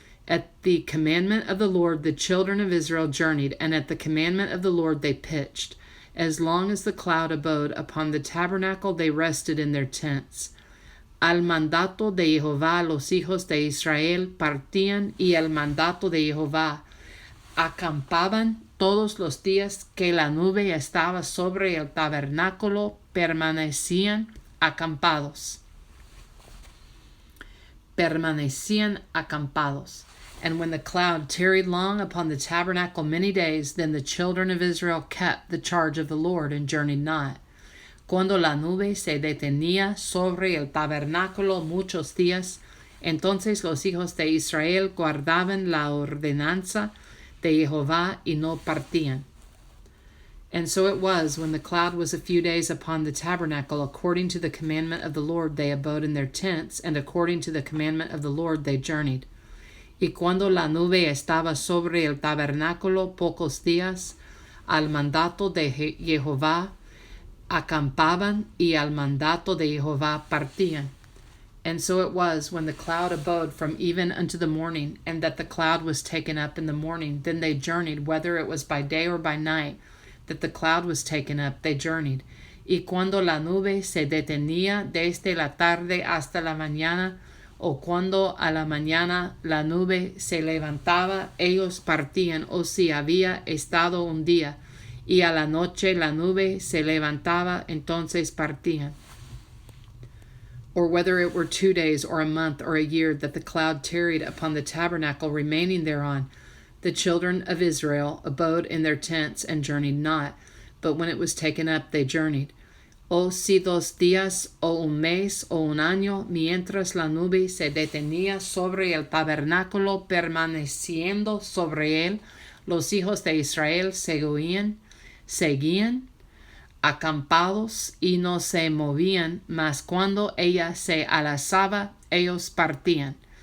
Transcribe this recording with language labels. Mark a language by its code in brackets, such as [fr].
[en] At the commandment of the Lord the children of Israel journeyed, and at the commandment of the Lord they pitched. As long as the cloud abode upon the tabernacle, they rested in their tents. [es] Al mandato de Jehová los hijos de Israel partían, y al mandato de Jehová acampaban todos los días que la nube estaba sobre el tabernáculo, permanecían acampados. [en] And when the cloud tarried long upon the tabernacle many days, then the children of Israel kept the charge of the Lord and journeyed not. [es] Cuando la nube se detenía sobre el tabernáculo muchos días, entonces los hijos de Israel guardaban la ordenanza de Jehová y no partían. [en] And so it was, when the cloud was a few days upon the tabernacle, according to the commandment of the Lord they abode in their tents, and according to the commandment of the Lord they journeyed. [es] Y cuando la nube estaba sobre el tabernáculo pocos días, al mandato de Jehová acampaban, y al mandato de Jehová partían. [en] And so it was, when the cloud abode from even unto the morning, and that the cloud was taken up in the morning, then they journeyed, whether it was by day or by night, that the cloud was taken up, they journeyed. [es] Y cuando la nube se detenía desde la tarde hasta la mañana, o cuando a la mañana la nube se levantaba, ellos partían, o si había estado un día, y a la noche la nube se levantaba, entonces partían. [en] Or whether it were 2 days, or a month, or a year, that the cloud tarried upon the tabernacle, remaining thereon, the children of Israel abode in their tents, and journeyed not. But when it was taken up, they journeyed. [es] O si 2 días, o un mes, o un año, mientras la nube se detenía sobre el tabernáculo, permaneciendo sobre él, los hijos de Israel seguían acampados y no se movían, mas cuando ella se alzaba, ellos partían.